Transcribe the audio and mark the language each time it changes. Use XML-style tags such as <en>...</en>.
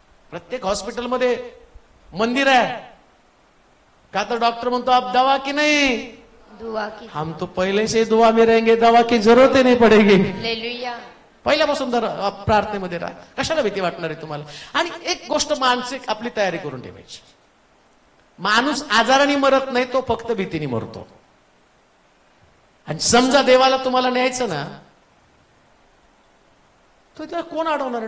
<mr>प्रत्येक हॉस्पिटलमध्ये मंदिर आहे का, तर डॉक्टर म्हणतो</mr> <hi>आप दवा की</hi> <mr>नाही,</mr> <hi>दुआ की. हम तो पहले से दुआ में रहेंगे, दवा की जरूरत ही नहीं पडेगी. हालेलुया.</hi> <mr>पहिल्यापासून प्रार्थनेमध्ये राहा. कशाला भीती वाटणार आहे तुम्हाला. आणि एक गोष्ट मानसिक आपली तयारी करून ठेवायची, माणूस आजाराने मरत नाही, तो फक्त भीतीने मरतो. आणि समजा देवाला तुम्हाला न्यायचं ना, तो त्याला कोण अडवणार आहे?</mr>